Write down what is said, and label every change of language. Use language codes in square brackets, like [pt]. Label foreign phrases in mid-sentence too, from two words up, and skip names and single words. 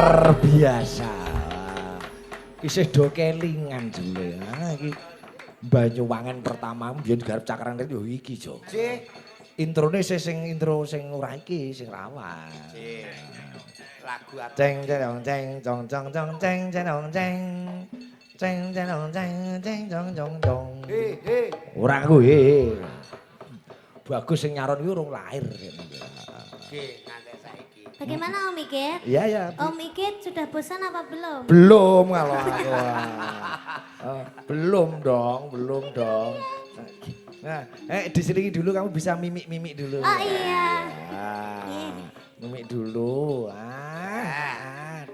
[id] luar biasa. [jv] Isih do kelingan jule. Ah iki Banyuwangen pertama biyen garap cakaran yo iki, Jo. Cih. Introne intro sing ora iki sing lawas. Cih. Lagu apa? Ceng ceng ceng cong cong cong ceng ceng ceng. Ceng ceng ceng ceng cong cong cong. He. Ora kuwi. Bagus sing nyaron kuwi urung lahir. Oke, nganti saiki. [id] Bagaimana Om Ikit? Iya ya. Om Ikit sudah bosan apa belum? Belum kalau aku. Belum dong. Nah, diselingi dulu kamu bisa mimik-mimik dulu. Oh iya. Ah, mimik dulu.